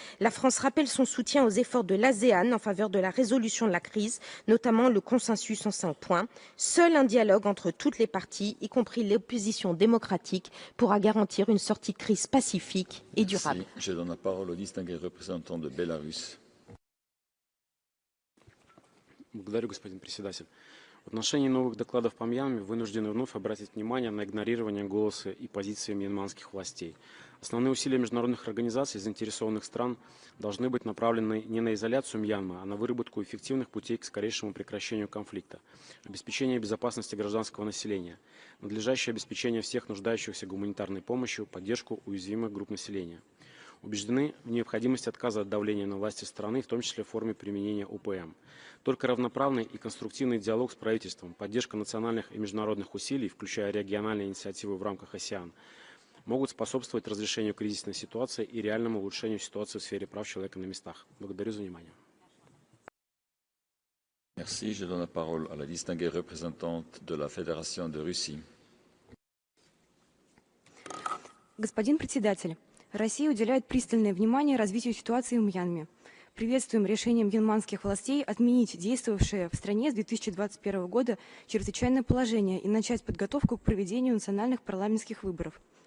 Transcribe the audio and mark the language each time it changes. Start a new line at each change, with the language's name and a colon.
French: La France rappelle son soutien aux efforts de l'ASEAN en faveur de la résolution de la crise, notamment le consensus en 5 points. Seul un dialogue entre toutes les parties, y compris l'opposition démocratique, pourra garantir une sortie de crise pacifique et durable. Je donne la parole au distingué représentant de Bélarus.
Russian: Благодарю, господин председатель. В отношении новых докладов по Мьянме вынуждены вновь обратить внимание на игнорирование голоса и позиции мьянманских властей. Основные усилия международных организаций и заинтересованных стран должны быть направлены не на изоляцию Мьянмы, а на выработку эффективных путей к скорейшему прекращению конфликта, обеспечение безопасности гражданского населения, надлежащее обеспечение всех нуждающихся гуманитарной помощью, поддержку уязвимых групп населения. Убеждены в необходимости отказа от давления на власти страны, в том числе в форме применения УПМ. Только равноправный и конструктивный диалог с правительством, поддержка национальных и международных усилий, включая региональные инициативы в рамках АСЕАН, могут способствовать разрешению кризисной ситуации и реальному улучшению ситуации в сфере прав человека на местах. Благодарю за внимание.
French: Merci. Je donne la parole à la distinguée représentante de la Fédération de Russie.
Russian: Господин председатель, Россия уделяет пристальное внимание развитию ситуации в Мьянме. Приветствуем решение мьянманских властей отменить действовавшее в стране с 2021 года чрезвычайное положение и начать подготовку к проведению национальных парламентских выборов.